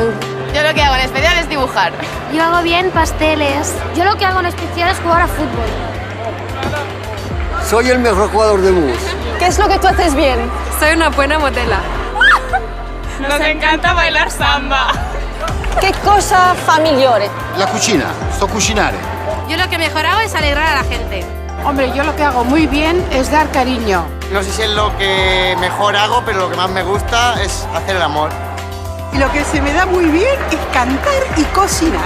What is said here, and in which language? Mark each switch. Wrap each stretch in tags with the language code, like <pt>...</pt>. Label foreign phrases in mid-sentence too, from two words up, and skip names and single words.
<es>Yo lo que hago en especial es dibujar. Yo hago bien pasteles. Yo lo que hago en especial es jugar a fútbol. Soy el mejor jugador de mus. ¿Qué es lo que tú haces bien? Soy una buena modela. Nos encanta bailar samba. ¿Qué cosa</es> <it>fa migliore? La cucina, sto cucinare.</it> <es>Yo lo que mejor hago es alegrar a la gente. Hombre, yo lo que hago muy bien es dar cariño. No sé si es lo que mejor hago, pero lo que más me gusta es hacer el amor. Y lo que se me da muy bien es cantar y cocinar.</es>